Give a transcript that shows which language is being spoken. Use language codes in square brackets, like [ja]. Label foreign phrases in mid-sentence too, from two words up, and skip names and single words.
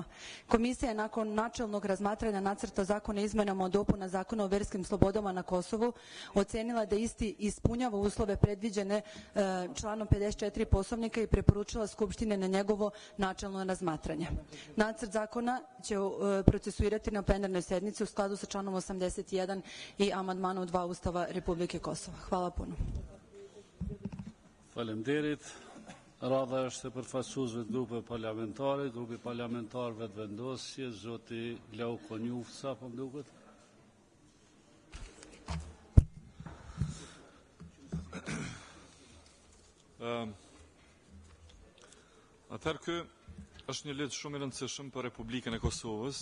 [sr] Komisija je nakon načelnog razmatranja nacrta zakona izmenama o dopuna zakona o verskim slobodama na Kosovu ocenila da isti ispunjava uslove predviđene članom 54 Poslovnika i preporučila Skupštine na njegovo načelno razmatranje. Nacrt zakona će procesuirati na plenarnoj sednici u skladu sa članom 81 i amandmanom 2 Ustava Republike Kosova. Hvala puno. [sq] Faleminderit. Radha është e përfaqësuesve të grupeve parlamentare, grupi parlamentarëve të vendosje, zoti Glau Konjufca, po më duket. Atëherë ky është një ligj shumë i rëndësishëm për Republikën e Kosovës.